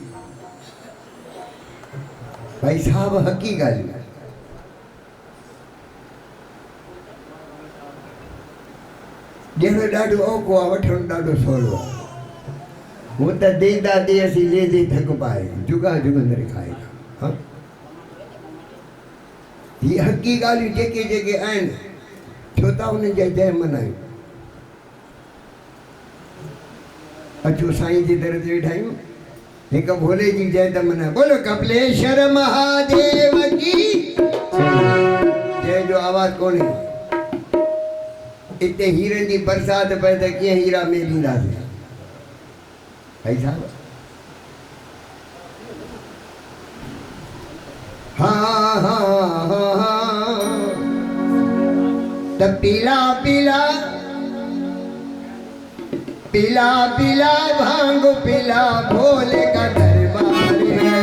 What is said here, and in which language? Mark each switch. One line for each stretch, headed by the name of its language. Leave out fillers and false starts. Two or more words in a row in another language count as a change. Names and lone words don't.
Sindhi: भाई साहब हक़ी ॻाल्हि ॾियणो ॾाढो औखो आहे, वठणु ॾाढो सवलो आहे। हू त ॾींदा ॾे असीं ले दे थक पाए जुगा जुगंदर खाए। ही हक़ी ॻाल्हियूं जेके जेके आहिनि छो था उन्हनि जा जय मनायूं। अचो साईं जी दर ते वेठा आहियूं, हिकु भोले जी जय त मना।
Hindi: बोलो कपिलेश्वर महादेव की जय
Sindhi: जो आवाज़ कोन्हे। इते हीरनि जी बरसाति पए त कीअं हीरा मेलींदासीं भाई साहब।
Hindi: हाँ हाँ हाँ हाँ त पीला पीला पीला पीला भांग पीला भोले का दरबार है।